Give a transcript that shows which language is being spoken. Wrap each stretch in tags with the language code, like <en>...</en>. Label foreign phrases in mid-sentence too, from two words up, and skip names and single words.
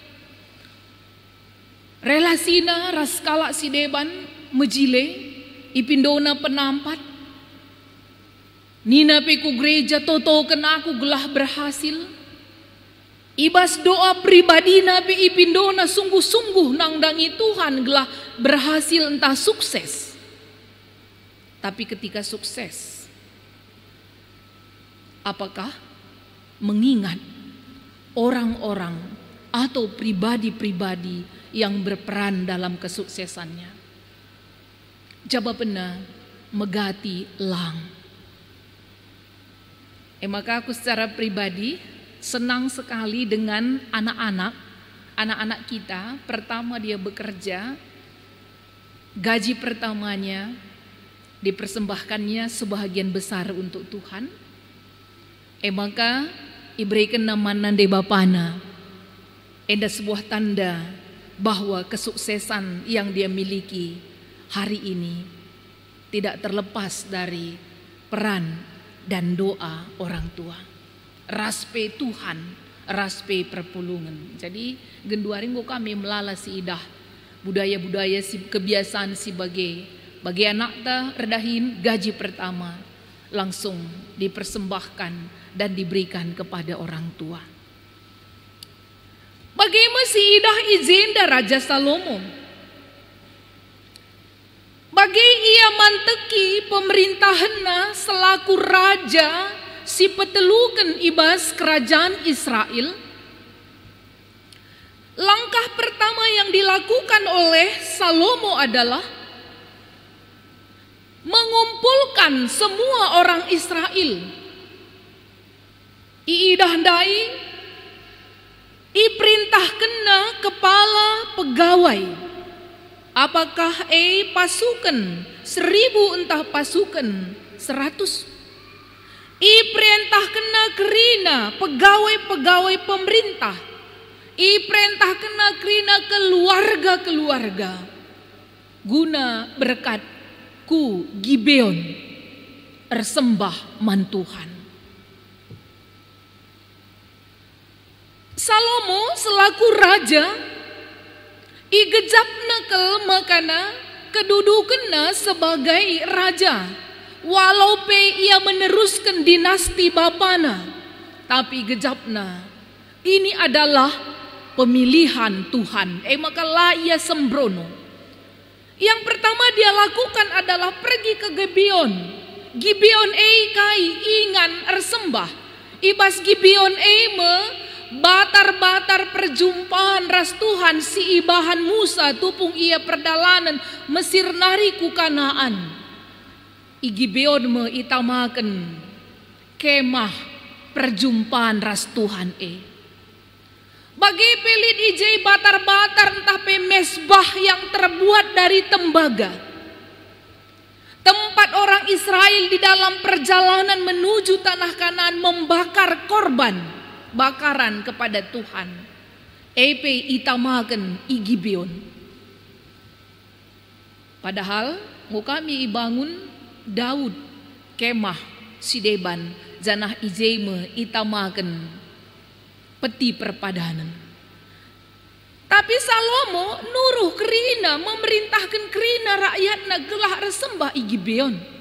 <btx>Relasina raskala si deban mejile, ipindona penampat. Nina peku gereja toto kena aku gelah berhasil. Ibas doa pribadi nabi ipindona sungguh-sungguh nangdangi Tuhan gelah berhasil entah sukses.</btx> <id>Tapi ketika sukses, apakah mengingat orang-orang atau pribadi-pribadi yang berperan dalam kesuksesannya?</id> <btx>Jawabannya megati lang.</btx> <id>Maka aku secara pribadi senang sekali dengan anak-anak kita. Pertama dia bekerja, gaji pertamanya dipersembahkannya sebahagian besar untuk Tuhan.</id> <btx>Maka iberikan nama nande bapana.</btx> <id>Enda sebuah tanda bahwa kesuksesan yang dia miliki hari ini tidak terlepas dari peran dan doa orang tua.</id> <btx>Raspe Tuhan, raspe perpulungan. Jadi genduaring kami melala si idah budaya-budaya si kebiasaan si bagi anak ta redahin</btx> <id>gaji pertama langsung dipersembahkan dan diberikan kepada orang tua.</id> <btx>Bagaimana si idah izenda Raja Salomo? Bagi ia manteki pemerintahanna selaku raja si petelukan ibas kerajaan Israel.</btx> <id>Langkah pertama yang dilakukan oleh Salomo adalah mengumpulkan semua orang Israel.</id> <btx>Iidahdai, iperintah kena kepala pegawai.</btx> <id>Apakah pasukan 1000 entah pasukan 100.</id> <btx>Iperintah kena kerina pegawai-pegawai pemerintah. Iperintah kena kerina keluarga-keluarga. Guna berkat ku Gibeon ersembah man Tuhan. Salomo selaku raja igejapna kel makana kedudukanna</btx> <id>sebagai raja. Walau ia meneruskan dinasti bapana, tapi gejapna ini adalah pemilihan Tuhan.</id> <btx>Maka lah ia sembrono.</btx> <id>Yang pertama dia lakukan adalah pergi ke Gibeon.</id> <btx>Gibeon kai ingan ersembah. Ibas Gibeon me batar-batar perjumpaan ras Tuhan si ibahan Musa tupung ia perdalanan Mesir nari ku Kanaan. Gibeon me itamaken kemah perjumpaan ras Tuhan Bagi pelit ijai batar-batar entah mesbah</btx> <id>yang terbuat dari tembaga. Tempat orang Israel di dalam perjalanan menuju tanah Kanaan membakar korban bakaran kepada Tuhan.</id> <btx>Itamaken Gibeon. Padahal mau kami bangun Daud kemah sideban janah ijai me itamaken peti perpadanan. Tapi Salomo nuruh kerina, memerintahkan kerina rakyatna gelah resembah i Gibeon.</btx>